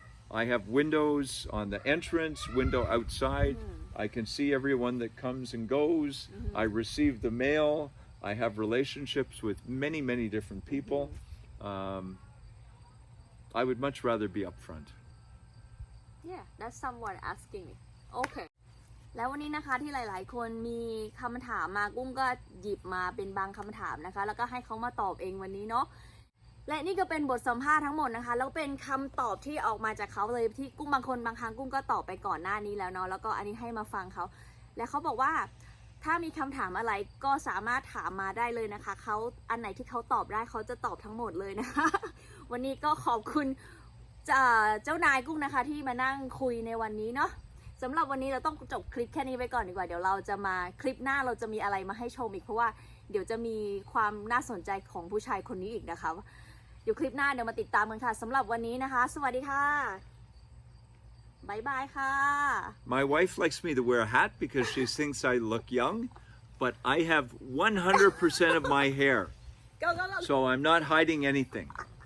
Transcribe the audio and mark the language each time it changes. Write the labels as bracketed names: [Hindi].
[English] I have windows on the entrance, window outside. I can see everyone that comes and goes. I receive the mail. I have relationships with many different people. I would much rather be up front. Yeah, that's someone asking me. Okay. [Thai] แล้ววันนี้นะคะที่หลายๆ คนมีคำถามมากุ้งก็หยิบมาเป็นบางคำถามนะคะ แล้วก็ให้เขามาตอบเองวันนี้เนาะ และนี่ก็เป็นบทสัมภาษณ์ทั้งหมดนะคะ แล้วเป็นคำตอบที่ออกมาจากเขาเลยที่กุ้งบางคนบางครั้งกุ้งก็ตอบไปก่อนหน้านี้แล้วเนาะ แล้วก็อันนี้ให้มาฟังเขา และเขาบอกว่าถ้ามีคำถามอะไรก็สามารถถามมาได้เลยนะคะเขาอันไหนที่เขาตอบได้เขาจะตอบทั้งหมดเลยนะคะ วันนี้ก็ขอบคุณ เจ้านายกุ้งนะคะที่มานั่งคุยในวันนี้เนาะสำหรับวันนี้เราต้องจบคลิปแค่นี้ไปก่อนดีกว่าเดี๋ยวเราจะมาคลิปหน้าเราจะมีอะไรมาให้ชมอีกเพราะว่าเดี๋ยวจะมีความน่าสนใจของผู้ชายคนนี้อีกนะคะเดี๋ยวคลิปหน้าเดี๋ยวมาติดตามกันค่ะสำหรับวันนี้นะคะสวัสดีค่ะบ๊ายบายค่ะ [English] My wife likes me to wear a hat because she thinks I look young, but I have 100% of my hair. go go go So I'm not hiding anything.